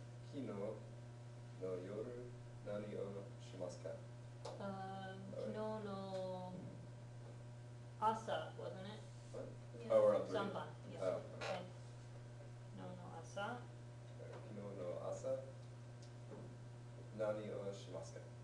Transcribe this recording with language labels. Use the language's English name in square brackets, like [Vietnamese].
[Japanese] 昨日の夜何をしますか？昨日の朝、 [English] wasn't it? What? Oh, we're on 3. [Japanese] 3番。Yes. [English] Oh. [Japanese] Okay. 昨日の朝。昨日の朝何をしますか？